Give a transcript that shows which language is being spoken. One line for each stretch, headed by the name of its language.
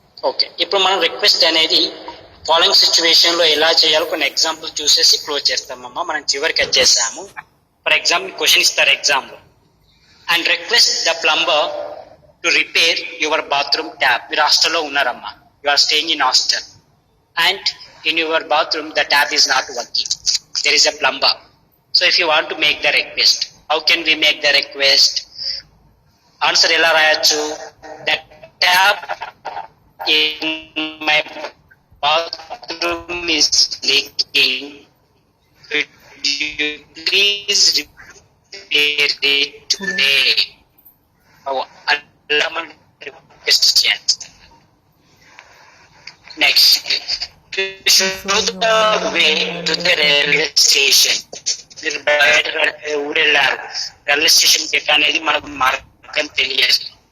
Telugu: Okay, ఇప్పుడు మనం request అనేది ఫాలోయింగ్ సిచ్యువేషన్ లో ఎలా చేయాలో కొన్ని ఎగ్జాంపుల్ చూసేసి క్లోజ్ చేస్తామమ్మా. మనం చివరికి వచ్చేసాము.
English: For example question ఇస్తారు exam లో, and request the plumber to repair your bathroom tap.
Telugu: మీరు హాస్టల్లో ఉన్నారమ్మా,
English: You are staying in hostel and in your bathroom the tap is not working, there is a plumber. So if you want to make the request, how can we make the request?
Telugu: Answer ela rayachu,
English: the tap in my bathroom is leaking, could you please repair it today?
Telugu: Allaman request cheyalli.
English: Next, to show the way to the railway station.
Telugu: మీరు బయట ఊరు వెళ్ళారు, railway station కి అనేది మనకు మార్గం తెలియదు.